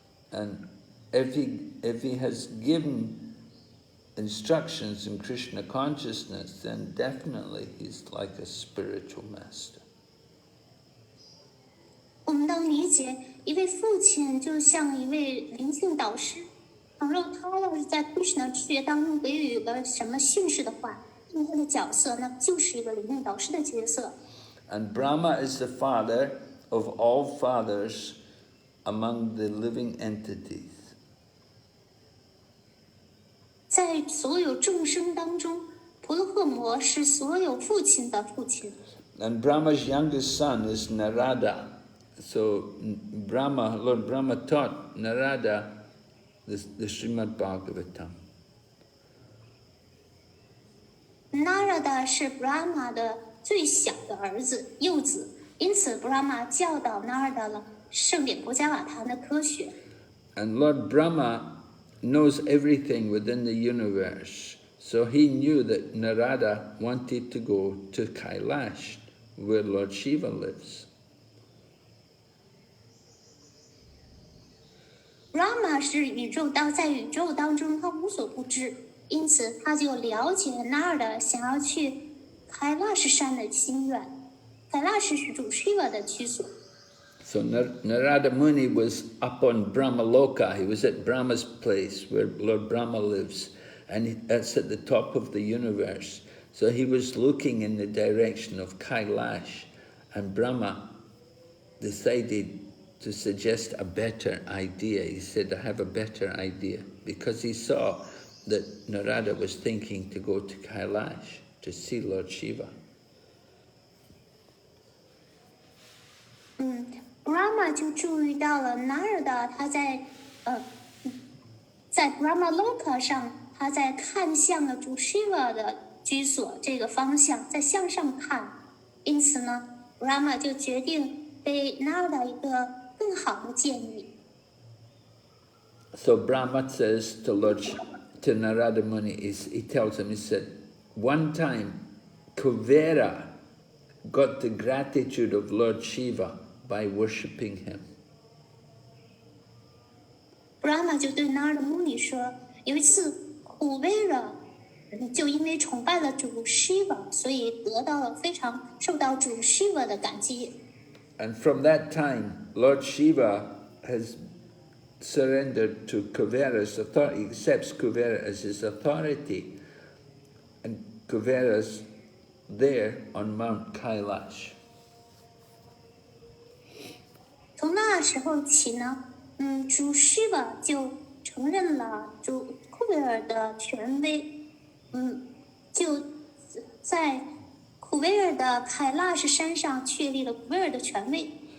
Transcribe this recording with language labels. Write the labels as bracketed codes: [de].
[en] And if he has given instructions in Krishna consciousness, then definitely he's like a spiritual master. [zh] 我们当理解一位父亲就像一位灵性导师，倘若他要是在 Krishna 知觉当中给予了什么训示的话，那么他的角色呢，就是一个灵性导师的角色。 [en] And Brahma is the father of all fathers among the living entities. [zh] 在所有众生当中，婆罗诃摩是所有父亲的父亲。 [en] And Brahma's youngest son is Narada. So Lord Brahma taught Narada the Srimad Bhagavatam. [zh] Narada 是 Brahma 的最小的儿子、幼子，因此 Brahma 教导 Narada 了圣典婆伽瓦坛的科学。 [en] And Lord Brahma knows everything within the universe. So he knew that Narada wanted to go to Kailash, where Lord Shiva lives. [zh] Brahma 是在宇宙当中，他无所不知，因此他就了解 Narada 想要去开拉什山的心愿。开拉什是主 Shiva 的居所。 [en] So Narada Muni was up on Brahmaloka. He was at Brahma's place where Lord Brahma lives. And that's at the top of the universe. So he was looking in the direction of Kailash. And Brahma decided to suggest a better idea. He said, I have a better idea. Because he saw that Narada was thinking to go to Kailash to see Lord Shiva. [zh] Brahma 就注意到了 Narada 他在Brahmaloka 上，他在看向了主 Shiva 的居所这个方向，在向上看。因此呢 ，Brahma 就决定给 Narada 一个更好的建议。 [en] So Brahma says to Narada Muni, he tells him, he said, one time Kuvera got the gratitude of Lord Shiva by worshipping him. [zh] Brahma 就对 Narada Muni 说，有一次古威尔就因为崇拜了主 Shiva， 所以得到了非常受到主 Shiva 的感激。 [en] And from that time, Lord Shiva has surrendered to Kuvera's authority, accepts Kuvera as his authority, and Kuvera's there on Mount Kailash. [zh] 从那时候起呢，主 Shiva 就承认了主库维尔的权威，就在库维尔的凯拉什山上确立了库维尔的权威。